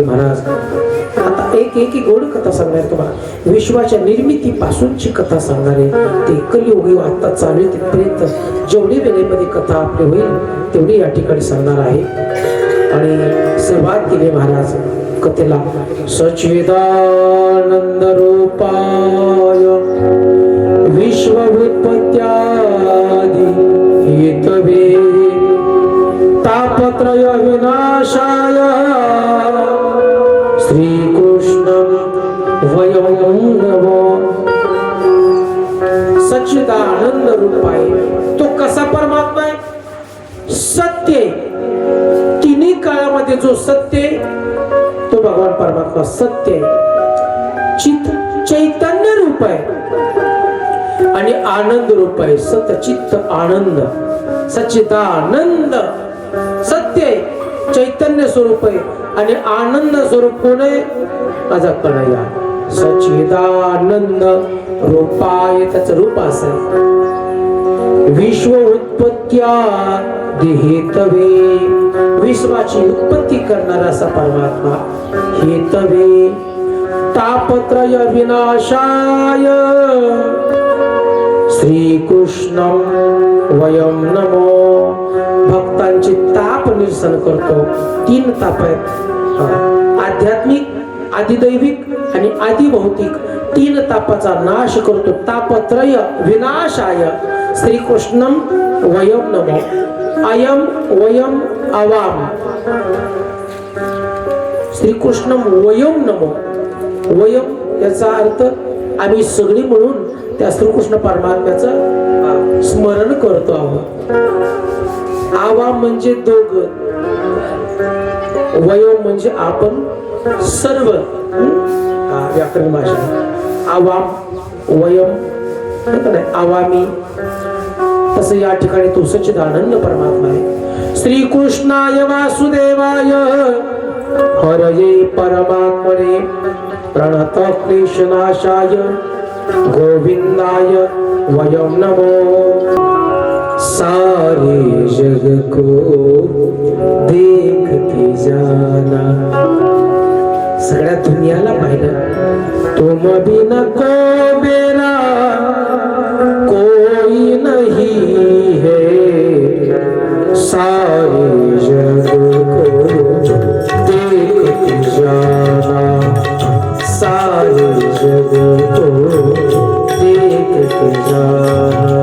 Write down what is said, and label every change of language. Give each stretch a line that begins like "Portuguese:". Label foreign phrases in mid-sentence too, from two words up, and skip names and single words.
Marathi: महाराज आता एक गोड कथा सांगणार तुम्हाला. विश्वाच्या निर्मितीपासूनची कथा सांगणार आहे. ते कलियुगी आता चालू तिथपर्यंत जेवढी वेळेमध्ये कथा आपली होईल तेवढी या ठिकाणी सांगणार आहे. आणि सुरुवात केली महाराज कथेला.
Sanskrit: सच्चिदानंद रूपाय विश्वभूतपत्यादि हेतवे तापत्रय विनाशाय श्रीकृष्ण वयं नमो.
Marathi: सच्चिदानंद रूप आहे. तो कसा परमात्मा आहे? सत्य आहे. तिन्ही काळामध्ये जो सत्य आहे तो भगवान परमात्मा सत्य आहे. चैतन्य रूप आहे आणि आनंद रूप आहे. सतचित्त आनंद, सच्चिदानंद सत्य आहे, चैतन्य स्वरूप आहे आणि आनंद स्वरूप कोण आहे? माझा कन्हैया.
Sanskrit: सच्चिदानंद रूपाय,
Marathi: त्याचं रूप असं आहे.
Sanskrit: विश्व उत्पत्त्या हेतवे,
Marathi: विश्वाची उत्पत्ती करणारा असा परमात्मा.
Sanskrit: हेतवे तापत्रय विनाशाय श्रीकृष्णं वयं नमो.
Marathi: भक्तांचे ताप निरसन करतो. 3 ताप आहेत, आध्यात्मिक, आदिदैविक आणि आदिभौतिक. 3 तापाचा नाश करतो.
Sanskrit: तापत्रय विनाशाय श्रीकृष्णं वयं नमो. अयम वयम आवाम. श्रीकृष्णं वयं नमो.
Marathi: वयम याचा अर्थ आम्ही सगळी मिळून त्या श्रीकृष्ण परमात्म्याचं स्मरण करतो आहोत. आवाम म्हणजे दोघ, वयम म्हणजे आपण सर्व. व्याकरण भाषा
Sanskrit: आवाम वयम आवामी.
Marathi: तसं या ठिकाणी तो सच्चिदानंद परमात्मा आहे.
Sanskrit: श्रीकृष्णाय वासुदेवाय हरये परमात्मने प्रणत क्लेशनाशाय गोविंदाय वयं नमो.
Hindi: सारे जग को देखते जाना,
Marathi: सगळ्या दुनियाला पाहिलं.
Hindi: तुम बिन को मेरा कोई नहीं है. सारे जग को देखते जाना, सारे जग को देखते जाना.